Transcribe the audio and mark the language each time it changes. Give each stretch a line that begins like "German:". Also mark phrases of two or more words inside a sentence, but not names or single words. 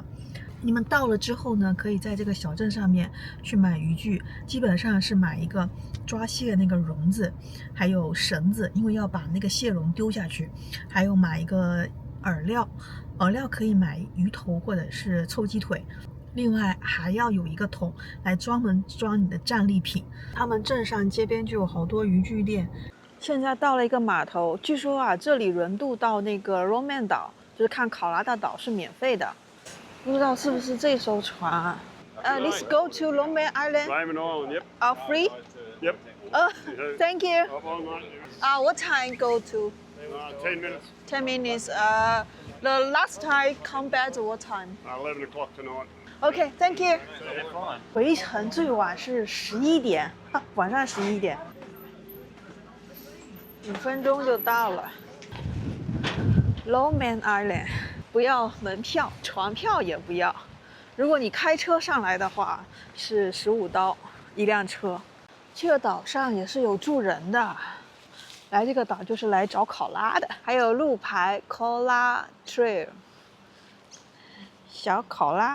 Chinese: 你們到了之後呢，可以在這個小鎮上面去買漁具，基本上是買一個抓蟹那個籠子，還有繩子，因為要把那個蟹籠丟下去，還有買一個饵料，饵料可以買魚頭或者是臭雞腿。另外還要有一個桶來專門裝你的戰利品。他們鎮上街邊就有好多漁具店。現在到了一個碼頭，據說啊，這裡輪渡到那個 Roman 島，就是看考拉大島是免費的。不知道是不是這艘船啊 ？
English: Let's go to Roman Island. Roman Island, yep. Free? Yep. Thank you. What What time go to? 10 minutes. 10 minutes. The last time come back to what time? 11 o'clock tonight. Okay, thank you. Fine.
Chinese: 回程最晚是11點，晚上11點，5分鐘就到了。Roman Island，不要門票，船票也不要。如果你開車上來的話，是15刀一輛車。這個島上也是有住人的，來這個島就是來找考拉的，還有路牌 Colla Trail， 小考拉。